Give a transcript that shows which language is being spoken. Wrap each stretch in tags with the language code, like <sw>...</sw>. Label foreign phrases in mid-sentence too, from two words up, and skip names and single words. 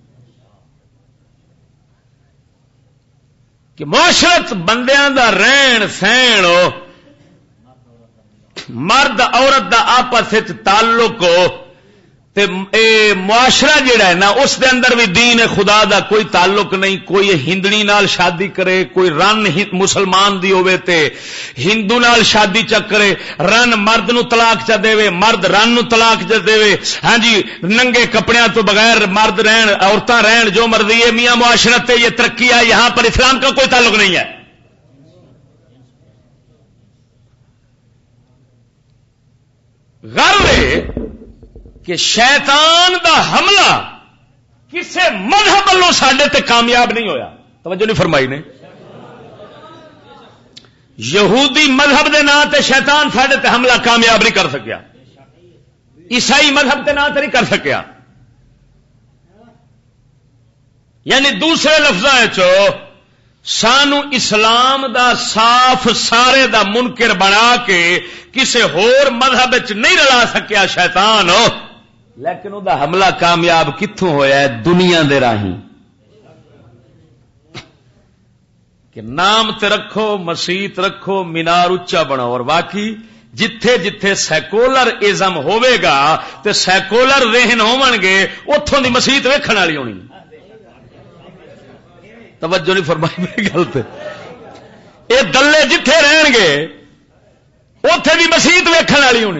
<pa>کہ معاشرت بندیاں دا رہن سہن، مرد عورت دا آپس تعلق، تے معاشرہ جڑا ہے نا اس دے اندر بھی دین خدا دا کوئی تعلق نہیں. کوئی ہندنی نال شادی کرے، کوئی رن مسلمان دی ہوئے تے ہندو نال شادی چکرے، رن مرد نو طلاق چا دے، مرد رن نو طلاق چا دے. ہاں جی، ننگے کپڑیاں تو بغیر مرد رہن، عورتاں رہن، جو مرضی ہے.</pa> <ur>میاں معاشرت ہے، یہ ترقی ہے، یہاں پر اسلام کا کوئی تعلق نہیں ہے.</ur> <pa>غرض کہ شیطان دا حملہ کسے مذہب والوں ساڈے تے کامیاب نہیں ہویا. توجہ نہیں فرمائی نے. یہودی مذہب دے نام تے شیطان ساڈے تے حملہ کامیاب نہیں کر سکیا، عیسائی مذہب دے نام تے نہیں کر سکیا. یعنی دوسرے لفظاں سانو اسلام دا صاف سارے دا منکر بنا کے کسے ہور مذہب وچ نہیں رلا سکیا شیطان. لیکن وہ حملہ کامیاب کتوں ہویا ہے؟ دنیا دے راہیں. کہ نام تے رکھو، مسیت رکھو، مینار اچا بناؤ، اور باقی جتھے جتھے سیکولر ازم ہوے گا تے سیکولر ذہن ہون گے، اتوں دی مسیت ویکھن والی ہونی. توجہ نہیں فرمائی میری گل تے. یہ دلے جتھے رہن گے اوتھے دی مسیت ویکھن والی ہونی.</pa>